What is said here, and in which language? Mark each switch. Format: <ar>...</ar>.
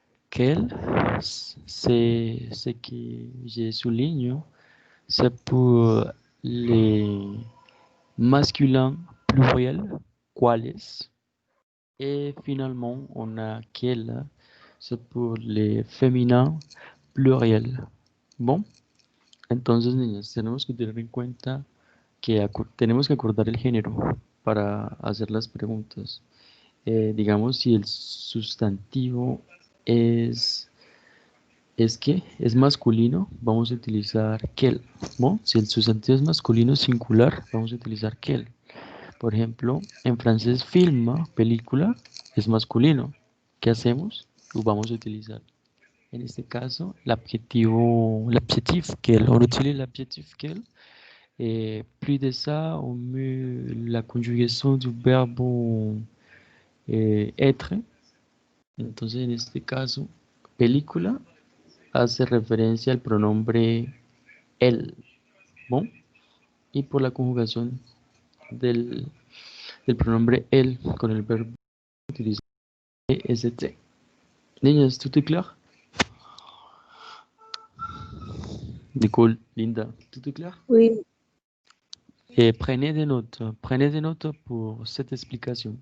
<fr>Quel, c'est ce que je souligne, c'est pour les masculins pluriels, quales. Et finalement, on a quel, c'est pour les féminins pluriels.</fr> <es>Bon, entonces, niñas, tenemos que tener en cuenta que tenemos que acordar el género para hacer las preguntas. Digamos, si el sustantivo es que es masculino, vamos a utilizar quel. ¿No? Si el sustantivo es masculino singular, vamos a utilizar quel. Por ejemplo, en francés, film, película, es masculino. ¿Qué hacemos? Lo vamos a utilizar. En este caso,</es> <fr>l'adjectif quel. On utilise l'adjectif quel. Et plus de ça, on met la conjugación du verbo être.</fr> <es>Entonces, en este caso, película hace referencia al pronombre el, ¿no? Y por la conjugación del pronombre el con el verbo utiliza est.</es> <fr>Niñas, ¿tout est clair? Nicole, Linda, ¿tout est clair? Oui, Prenez des notes pour cette explicación.</fr>